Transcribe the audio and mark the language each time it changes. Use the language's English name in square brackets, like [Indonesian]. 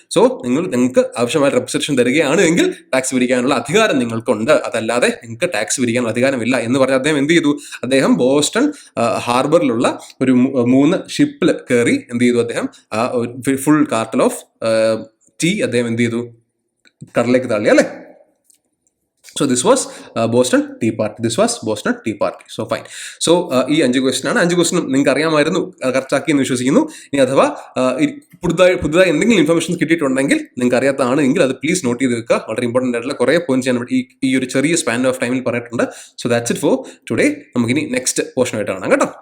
[Malayalam] So നിങ്ങൾക്ക് ആവശ്യമായ representation തരികയാണ് എങ്കിൽ ടാക്സ് പിരിക്കാനുള്ള അധികാരം നിങ്ങൾക്കുണ്ട്, അതല്ലാതെ നിങ്ങൾക്ക് ടാക്സ് പിരിക്കാനുള്ള അധികാരമില്ല എന്ന് പറഞ്ഞ് അദ്ദേഹം എന്ത് ചെയ്തു? അദ്ദേഹം ബോസ്റ്റൺ ഹാർബറിലുള്ള ഒരു 3 ഷിപ്പിൽ കയറി എന്ത് ചെയ്തു? അദ്ദേഹം ആ ഫുൾ കാർട്ടൽ ഓഫ് ടീ അദ്ദേഹം എന്ത് ചെയ്തു? കടലിലേക്ക് തള്ളി അല്ലേ. [English] So this was Boston Tea Party. So fine. [Malayalam] So ഈ 5 ക്വസ്റ്റ്യൻ ആണ്. 5 ക്വസ്റ്റ്യൻ നിങ്ങൾക്ക് അറിയാമായിരുന്നു, കറക്റ്റാക്കി എന്ന് വിശ്വസിക്കുന്നു. ഇനി അഥവാ പുതുതായി എന്തെങ്കിലും ഇൻഫർമേഷൻ കിട്ടിയിട്ടുണ്ടെങ്കിൽ നിങ്ങൾക്ക് അറിയാത്തതാണ് എങ്കിൽ അത് പ്ലീസ് നോട്ട് ചെയ്ത് വെക്കുക. വളരെ ഇമ്പോർട്ടൻ്റ് ആയിട്ടുള്ള കുറേ പോയിന്റ്സ് ഞാൻ ഈ ഒരു ചെറിയ സ്പാൻ ഓഫ് ടൈമിൽ പറഞ്ഞിട്ടുണ്ട്. So that's it for today. നമുക്കിനി നെക്സ്റ്റ് പോർഷനായിട്ട് കാണാം കേട്ടോ.